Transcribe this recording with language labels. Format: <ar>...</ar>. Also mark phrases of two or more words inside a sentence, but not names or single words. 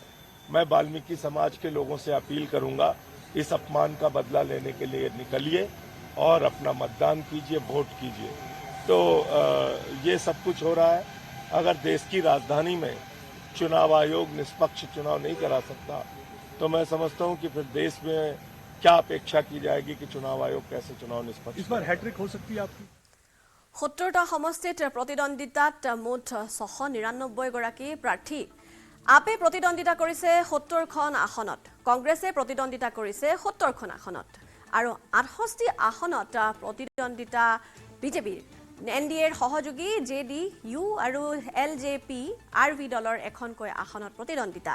<hi>मैं वाल्मीकि समाज के लोगों से अपील करूंगा, इस अपमान का बदला लेने के लिए निकलिए और अपना मतदान कीजिए, वोट कीजिए। तो ये सब कुछ हो रहा है। अगर देश की राजधानी में चुनाव आयोग निष्पक्ष चुनाव नहीं करा सकता तो मैं समझता हूं कि फिर देश में क्या अपेक्षा की जाएगी कि चुनाव आयोग कैसे चुनाव निष्पक्ष। इस बार हैट्रिक हो सकती है आपकी?</hi> <as>70টা সমষ্টিত প্ৰতিদ্বন্দ্বিতাত মুঠ 699 গৰাকী প্ৰাৰ্থী। আপে প্ৰতিদ্বন্দ্বিতা কৰিছে 70খন আসনত, কংগ্ৰেছে প্ৰতিদ্বন্দ্বিতা কৰিছে 70খন আসনত আৰু 68টি আসনত প্ৰতিদ্বন্দ্বিতা বিজেপিৰ এনডিএৰ সহযোগী জেডিইউ আৰু এলজেপি আৰভি দলৰ এখনকৈ আসনত প্ৰতিদ্বন্দ্বিতা।</as>